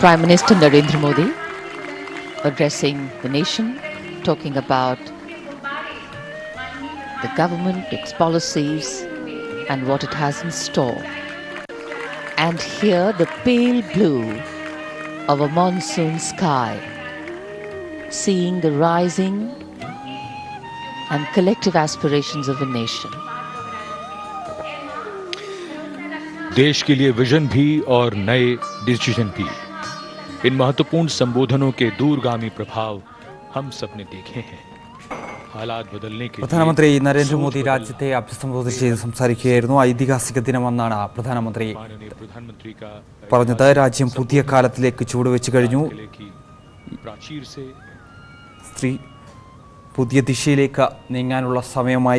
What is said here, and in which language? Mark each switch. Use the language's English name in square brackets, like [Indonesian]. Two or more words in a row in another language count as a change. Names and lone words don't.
[English] Prime Minister Narendra Modi addressing the nation, talking about the government, its policies and what it has in store. And here the pale blue of a monsoon sky, seeing the rising and collective aspirations of a nation. [Hindi] देश के लिए विजन भी और नए डिसीजन भी, इन महत्वपूर्ण संबोधनों के दूरगामी प्रभाव हम सबने देखे हैं। हालात बदलने के [Malayalam] പ്രധാനമന്ത്രി നരേന്ദ്രമോദി രാജ്യത്തെ അഭിസംബോധന ചെയ്ത് സംസാരിക്കുകയായിരുന്നു. ഐതിഹാസിക ദിനമെന്നാണ് പ്രധാനമന്ത്രി പറഞ്ഞത്. രാജ്യം പുതിയ കാലത്തിലേക്ക് ചുവടുവെച്ച് കഴിഞ്ഞു. സ്ത്രീ പുതിയ ദിശയിലേക്ക് നീങ്ങാനുള്ള സമയമായി.